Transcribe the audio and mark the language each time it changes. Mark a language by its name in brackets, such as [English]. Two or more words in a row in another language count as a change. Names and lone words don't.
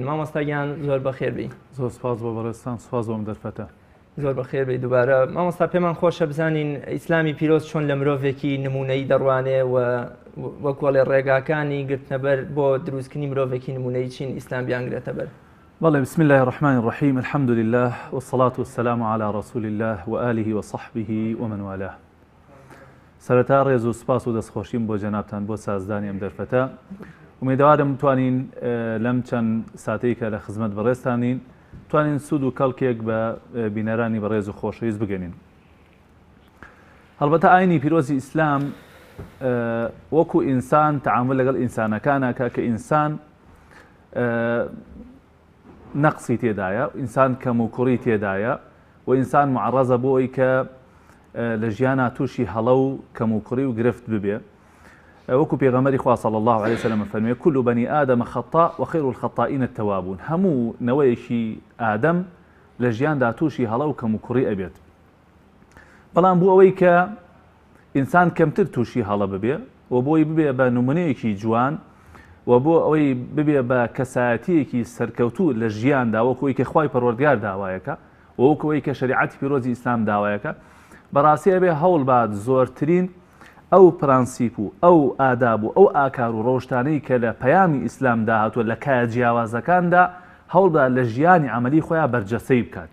[Central Kurdish] مامۆستاگیان زۆر بەخێربی. زۆر سپاس بۆ بەڕێستان، سپاس بۆم دەرفەتە. زۆر بەخێربی دووبارە. مامۆستا پێمان خۆشە بزانین ئیسلامی پیرۆز چۆن لە مرۆڤێکی نمونەی دەڕوانێ و وەکوڵێ ڕێگاکانی گرتنەبەر بۆ دروستکردنی مرۆڤێکی نمونەی چین ئیسلام بیانگرێتە بەر. بله، [Arabic] بسم الله الرحمن الرحيم، الحمد لله والصلاة والسلام على رسول الله وآله وصحبه ومن والاه. [Central Kurdish] سەرەتا ڕێز و سپاس و دەستخۆشیم بۆ جەنابتان بۆ سازدانی ئەم دەرفەتە. ومێدەوارم توانین لەم چەند ساتەی کە لە خزمەت بەڕێزتانین توانین سود و کەڵکێک بە بینەرانی بەڕێز و خۆشەویست بگەنین. هەڵبەتە ئاینی پیرۆزی ئیسلام وەکو ئینسان تەعامل لەگەڵ ئینسانەکانەکە کە ئینسان نەقسی تێدایە، ئینسان کەم و کوڕی تێدایە و ئینسان معڕەزە بۆ ئەوی کە لە ژیانە تووشی هەڵە و کەم و کوڕی و گرفت ببێ. وەکو پێغەمبەری خوا [Arabic] صلی الله علیه وسلم [Central Kurdish] فەرمێ [Arabic] كل بني آدم خطاء وخير الخطائين التوابون. [Central Kurdish] هەموو نەوەیەکی ئادەم لە ژیاندا تووشی هەڵە و کەم و کوڕی ئەبێت، بەڵام بۆ ئەوەی کە ئینسان کەمتر تووشی هەڵە ببێ و بۆی ببێ بە نمونەیەکی جوان و بۆ ئەوەی ببێ بە کەسایەتیەکی سەرکەوتوو لە ژیاندا، وەکوی کە خوای پەروەردگار داوایەکە و وەکوی کە شریعەتی پیرۆزی ئیسلام داوایەکە، بەڕاستی ئەبێ هەوڵ بات زۆرترین ئەو پرانسیپ و ئەو ئاداب و ئەو ئاکار و ڕۆژتانەی کە لە پەیامی ئیسلام داهاتوە لە کایە جیاوازەکاندا هەوڵدا لە ژیانی عەمەلی خۆیان بەرجەستەی بکات.